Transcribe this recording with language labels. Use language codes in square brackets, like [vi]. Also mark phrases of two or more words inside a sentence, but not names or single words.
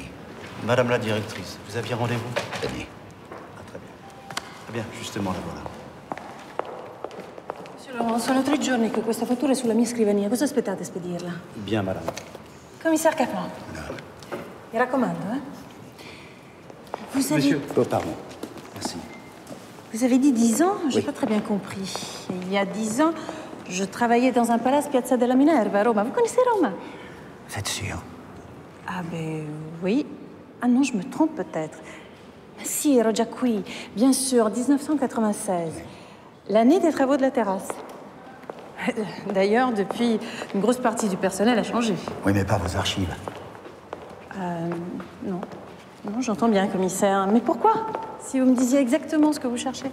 [fr] Madame la directrice, vous aviez rendez-vous? Venez. Ah, très bien. Très bien, justement, la voilà. Monsieur Laurent, [it] sono 3 giorni che questa fattura è sulla mia scrivania. Cosa aspettate a spedirla? [fr] Bien, madame. Commissaire Kaplan. [it] Mi raccomando, [fr] Vous avez... Monsieur, oh, pardon. Merci. Vous avez dit 10 ans? J'ai pas très bien compris. Il y a 10 ans, je travaillais dans un palace Piazza della Minerva à Roma. Vous connaissez Roma? Vous êtes sûr? Ah ben oui. Ah non, je me trompe peut-être. [it] Si, ero già qui. [fr] Bien sûr, [it] 1996. [fr] L'année des travaux de la terrasse. D'ailleurs, depuis, une grosse partie du personnel a changé. Oui, mais pas vos archives. Non. Non, j'entends bien, commissaire. Mais pourquoi? Si vous me disiez exactement ce que vous cherchez.